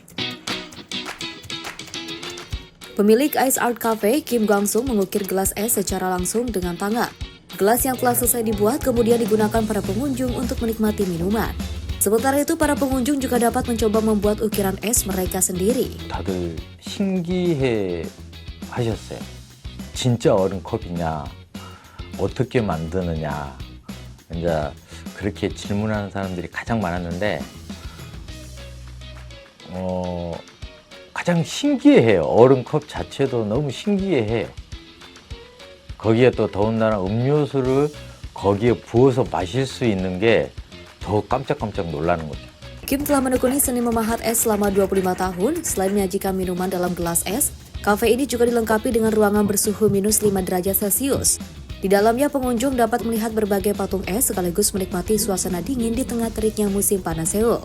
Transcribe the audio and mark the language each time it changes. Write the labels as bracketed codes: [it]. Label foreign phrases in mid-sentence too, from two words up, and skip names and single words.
[id] Pemilik Ice Art Cafe, Kim Gwang-sung, mengukir gelas es secara langsung dengan tangan. Gelas yang telah selesai dibuat kemudian digunakan para pengunjung untuk menikmati minuman. Sementara itu, para pengunjung juga dapat mencoba membuat ukiran es mereka sendiri. [ko] 다들 신기해 하셨어요. 진짜 얼음컵이냐, 어떻게 만드느냐, 이제 그렇게 질문하는 사람들이 가장 많았는데, 가장 신기해요. 얼음컵 자체도 너무 신기해요. 거기에 또 더군다나 음료수를 거기에 부어서 마실 수 있는 게 더 깜짝깜짝 놀라는 거죠. [id] Kim telah menekuni seni memahat es selama 25 tahun. Selain menyajikan minuman dalam gelas es, kafe ini juga dilengkapi dengan ruangan bersuhu minus 5 derajat Celcius. Di dalamnya pengunjung dapat melihat berbagai patung es sekaligus menikmati suasana dingin di tengah teriknya musim panas Seoul.